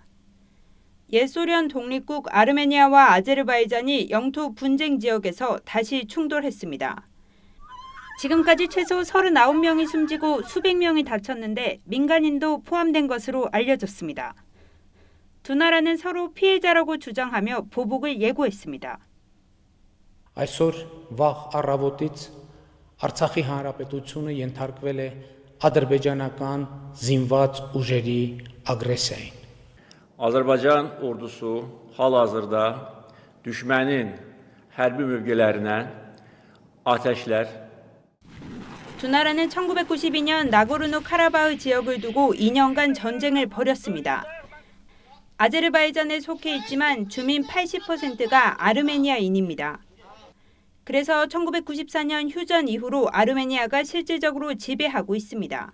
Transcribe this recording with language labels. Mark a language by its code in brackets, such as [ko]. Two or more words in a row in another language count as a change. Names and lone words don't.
[ko] 옛 소련 독립국 아르메니아와 아제르바이잔이 영토 분쟁 지역에서 다시 충돌했습니다. 지금까지 최소 39명이 숨지고 수백 명이 다쳤는데 민간인도 포함된 것으로 알려졌습니다. 두 나라는 서로 피해자라고 주장하며 보복을 예고했습니다. [hy] Այսօր վաղ առավոտից Արցախի հանրապետությունը ենթարկվել է ադրբեջանական զինված ուժերի ագրեսիային. [az] Azərbaycan ordusu hal-hazırda düşmənin hərbi mövqelərinə atəşlər. [ko] 두 나라는 1992년 나고르노-카라바흐 지역을 두고 2년간 전쟁을 벌였습니다. 아제르바이잔에 속해 있지만 주민 80%가 아르메니아인입니다. 그래서 1994년 휴전 이후로 아르메니아가 실질적으로 지배하고 있습니다.